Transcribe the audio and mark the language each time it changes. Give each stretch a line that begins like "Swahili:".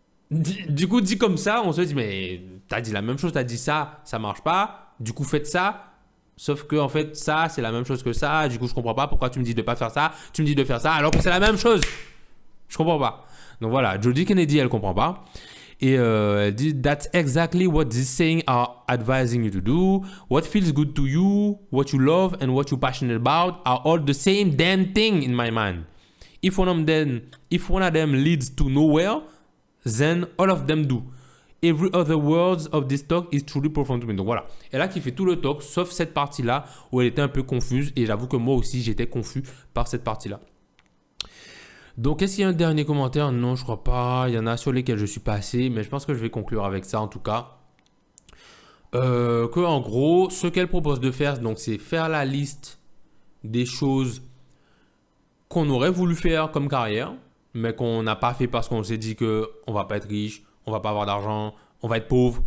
French: Du coup, dit comme ça, on se dit, mais t'as dit la même chose, t'as dit ça, ça marche pas. Du coup, faites ça. Sauf que, en fait, ça, c'est la même chose que ça. Du coup, je comprends pas pourquoi tu me dis de pas faire ça. Tu me dis de faire ça alors que c'est la même chose. Je comprends pas. Donc voilà, Jody Kennedy, elle comprend pas. Et elle dit,
English: that's exactly what these saying are advising you to do. What feels good to you, what you love, and what you're passionate about are all the same damn thing in my mind. If one of them leads to nowhere, then all of them do. Every other words of this talk is truly profound to me.
French: Donc voilà. Et là, qui fait tout le talk, sauf cette partie-là où elle était un peu confuse. Et j'avoue que moi aussi, j'étais confus par cette partie-là. Donc, est-ce qu'il y a un dernier commentaire? Non, je crois pas. Il y en a sur lesquels je suis passé. Mais je pense que je vais conclure avec ça en tout cas. Que en gros, ce qu'elle propose de faire, donc, c'est faire la liste des choses qu'on aurait voulu faire comme carrière, mais qu'on n'a pas fait parce qu'on s'est dit qu'on ne va pas être riche, on ne va pas avoir d'argent, on va être pauvre.